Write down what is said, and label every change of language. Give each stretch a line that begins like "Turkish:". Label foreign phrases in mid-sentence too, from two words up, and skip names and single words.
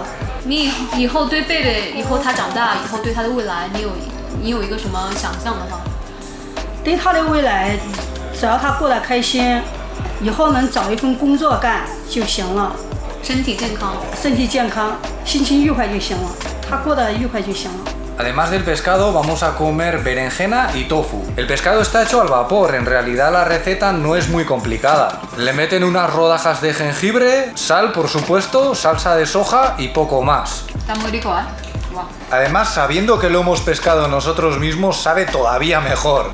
Chinese: 你以后对贝贝，以后他长大以后对他的未来，你有一个什么想象的话？对他的未来，只要他过得开心，以后能找一份工作干就行了。身体健康，心情愉快就行了。他过得愉快就行了。
Spanish: Además del pescado, vamos a comer berenjena y tofu. El pescado está hecho al vapor, en realidad la receta no es muy complicada. Le meten unas rodajas de jengibre, sal por supuesto, salsa de soja y poco más. Está muy rico, ¿eh? Además, sabiendo que lo hemos pescado nosotros mismos, sabe todavía mejor.